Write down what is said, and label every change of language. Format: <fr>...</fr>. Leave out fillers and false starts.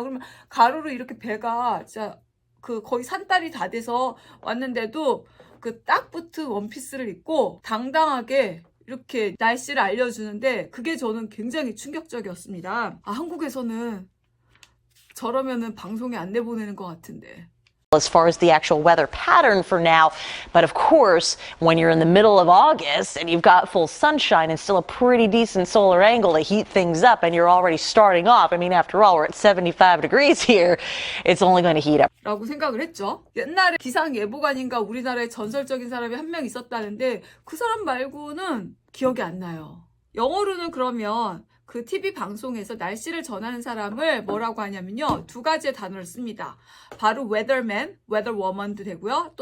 <ko>그러면 가로로 이렇게 배가 진짜 그 거의 산딸이 다 돼서 왔는데도 그 딱 붙은 원피스를 입고 당당하게 이렇게 날씨를 알려주는데 그게 저는 굉장히 충격적이었습니다. 한국에서는 저러면은 방송에 안 내보내는 것 같은데.</ko> <en>As far as the actual weather pattern for now. But of course, when you're in the middle of August and you've got full sunshine and still a pretty decent solar angle to heat things up and you're already starting off, I mean, after all, we're at 75 degrees here, it's only going to heat up.</en> <ko>라고 생각을 했죠. 옛날에 기상예보관인가 우리나라에 전설적인 사람이 한 명 있었다는데 그 사람 말고는 기억이 안 나요. 영어로는 그러면 그 TV 방송에서 날씨를 전하는 사람을 뭐라고 하냐면요. 두 가지의 단어를 씁니다. 바로 weatherman, weatherwoman도 되고요.</ko>